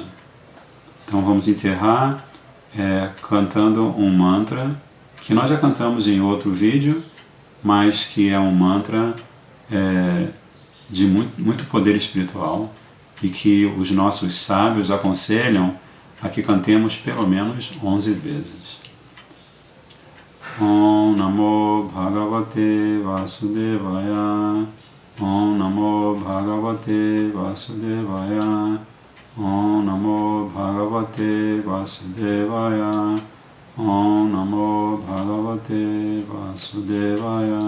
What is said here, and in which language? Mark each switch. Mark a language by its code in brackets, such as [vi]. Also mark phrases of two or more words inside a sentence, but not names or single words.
[pt] Então vamos encerrar cantando um mantra que nós já cantamos em outro vídeo, mas que é um mantra de muito poder espiritual e que os nossos sábios aconselham a que cantemos pelo menos 11 vezes. [sa] Om Namo Bhagavate Vasudevaya. Om Namo Bhagavate Vasudevaya. Om Namo Bhagavate Vasudevaya. Om Namo Bhagavate Vasudevaya.